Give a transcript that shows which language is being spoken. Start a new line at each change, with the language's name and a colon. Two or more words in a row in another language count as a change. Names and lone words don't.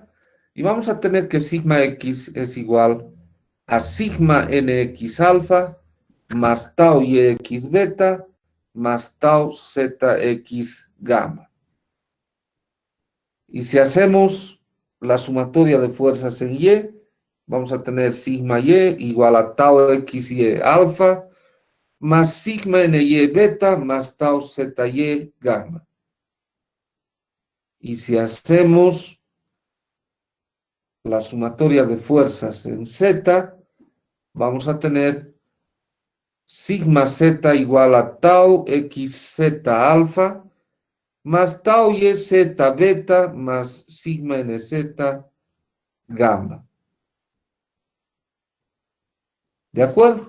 Spanish: y vamos a tener que sigma x es igual a sigma nx alfa más tau yx beta más tau zx gamma. Y si hacemos la sumatoria de fuerzas en y, vamos a tener sigma y igual a tau xy alfa más sigma ny beta más tau zy gamma. Y si hacemos la sumatoria de fuerzas en Z, vamos a tener sigma Z igual a tau xz alfa más tau yz beta más sigma nz gamma. ¿De acuerdo?